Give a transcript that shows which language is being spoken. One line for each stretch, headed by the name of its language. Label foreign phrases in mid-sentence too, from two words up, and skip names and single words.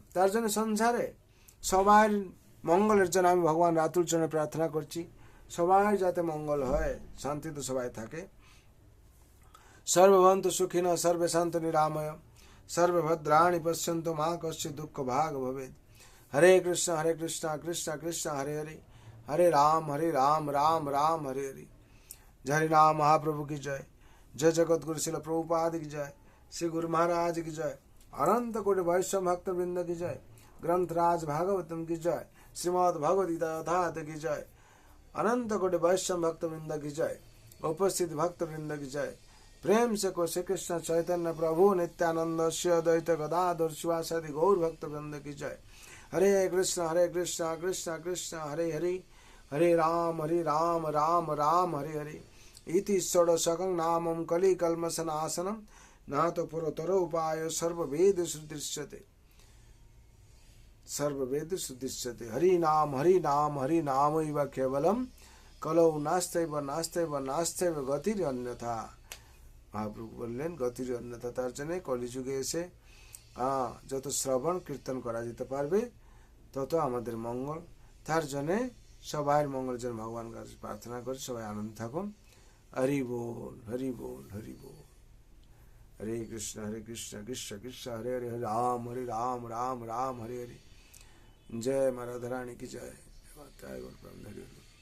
Bangla: তার জন্য সংসারে সবার মঙ্গলের জন্য আমি ভগবান রাতুল জন্য প্রার্থনা করছি, সবাই যাতে মঙ্গল হয়, শান্তিতে সবাই থাকে।
Sanskrit: সর্বভন্তু সুখিন সর্বে শান্ত নিরাময় সর্বভদ্রাণি পশ্যন্তু মা কশ্চিৎ দুঃখ ভাগ ভবেৎ। হরে কৃষ্ণ কৃষ্ণ কৃষ্ণ হরে হরে, হরে রাম রাম রাম হরে হরে।
Hindi: हरि नाम महाप्रभु की जय। जय जगत गुरु शिल प्रभुपाद की जय। श्री गुरु महाराज की जय। अनंत कोटि वैष्णव भक्त वृंद की जय। ग्रंथराज भागवतम की जय। श्रीमद् भगवद गीता यथार्थ की जय। अनंत कोटि वैष्णव भक्त वृंद की जय। उपस्थित भक्त वृंद की जय। प्रेम से को श्री कृष्ण चैतन्य प्रभु नित्यानंद श्री अद्वैत गदाधर शिवासादि गौर भक्त वृंद की जय।
Sanskrit: हरे कृष्ण कृष्ण कृष्ण हरे हरे, हरे राम राम राम हरे हरे। इति षोडशकं नामं कलिकल्मषनाशनं नातो पुरतरो उपाय सर्ववेद सुदृश्यते। हरि नाम इव केवलम कलौ नास्त्यैव गतिर अन्यथा।
Bangla: महाप्रभु বললেন
Sanskrit: গতির অন্যথা।
Bangla: তার জন্য কলিযুগে এসে যত শ্রবণ কীর্তন করা যেতে পারবে, তত আমাদের মঙ্গল। তার জন্য সবাই মঙ্গলের জন্য ভগবানের কাছে প্রার্থনা করে সবাই আনন্দ থাকুন।
Hindi: हरि बोल हरि बोल हरि बोल।
Sanskrit: हरे कृष्ण कृष्ण कृष्ण हरे हरे, हरे राम राम राम हरे हरे।
Hindi: जय माँ राधा रानी की जय।